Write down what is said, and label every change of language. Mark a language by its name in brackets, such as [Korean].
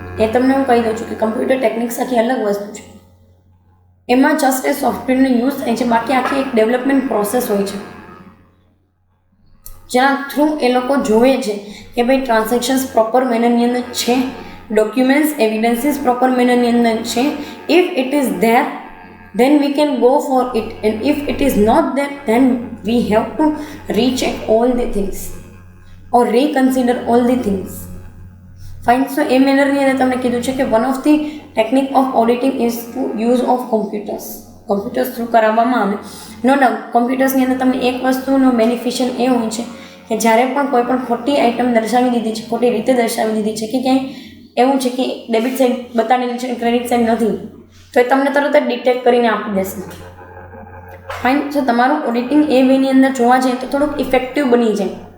[Gujarati] એ તમને હું કહી દઉં છું કે કમ્પ્યુટર ટેકનિક્સ આખી અલગ વસ્તુ છે. એમાં જસ્ટ એ સોફ્ટવેરનો યુઝ થાય છે, બાકી આખી એક ડેવલપમેન્ટ પ્રોસેસ હોય છે જેના થ્રુ એ લોકો જોવે છે કે ભાઈ ટ્રાન્ઝેક્શન્સ પ્રોપર મેનરની અંદર છે, ડોક્યુમેન્ટ્સ એવિડન્સીસ પ્રોપર મેનરની અંદર છે. [English] If it is there then we can go for it, and if it is not there then we have to recheck all the things or reconsider all the things. Fine, so a manner [Gujarati] ની અંદર તમને કીધું છે કે [English] one of the technique of auditing is to use of computers [Gujarati] through કરાવવામાં આવે. No doubt કમ્પ્યુટર્સની અંદર તમને એક વસ્તુનો બેનિફિશિયલ એ હોય છે કે જ્યારે પણ કોઈ પણ ખોટી આઇટમ દર્શાવી દીધી છે, ખોટી રીતે દર્શાવી દીધી છે, કે ક્યાંય એવું છે કે ડેબિટ સાઇડ બતાવેલી છે, ક્રેડિટ સાઇડ નથી, તો એ તમને તરત જ ડિટેક્ટ કરીને આપી દેશે. ફાઇન, જો તમારું ઓડિટિંગ એ વેની અંદર જોવા જાય તો થોડુંક ઇફેક્ટિવ બની જાય.